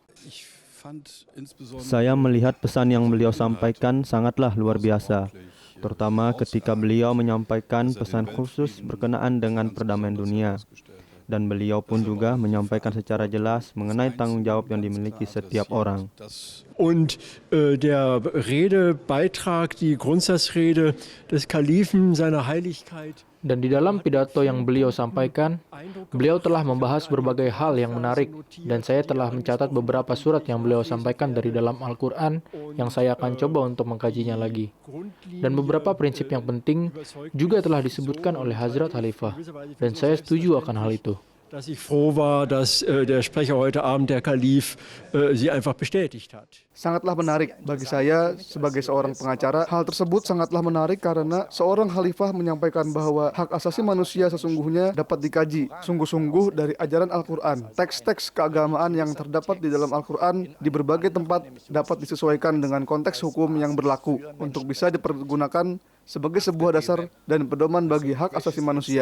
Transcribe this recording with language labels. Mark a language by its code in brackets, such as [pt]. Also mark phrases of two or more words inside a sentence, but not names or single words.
[id] Saya melihat pesan yang beliau sampaikan sangatlah luar biasa, terutama ketika beliau menyampaikan pesan khusus berkenaan dengan perdamaian dunia. Dan beliau pun juga menyampaikan secara jelas mengenai tanggung jawab yang dimiliki setiap orang. [de] Und der Redebeitrag, die Grundsatzrede des Kalifen, seiner Heiligkeit. [id] Dan di dalam pidato yang beliau sampaikan, beliau telah membahas berbagai hal yang menarik, dan saya telah mencatat beberapa surat yang beliau sampaikan dari dalam Al-Quran yang saya akan coba untuk mengkajinya lagi. Dan beberapa prinsip yang penting juga telah disebutkan oleh Hazrat Khalifah, dan saya setuju akan hal itu. [de] Dass ich froh war, dass der Sprecher heute Abend, der Kalif, sie einfach bestätigt hat. [id] Sangatlah menarik bagi saya sebagai seorang pengacara. Hal tersebut sangatlah menarik karena seorang khalifah menyampaikan bahwa hak asasi manusia sesungguhnya dapat dikaji sungguh-sungguh dari ajaran Al-Quran. Teks-teks keagamaan yang terdapat di dalam Al-Quran di berbagai tempat dapat disesuaikan dengan konteks hukum yang berlaku untuk bisa dipergunakan sebagai sebuah dasar dan pedoman bagi hak asasi manusia.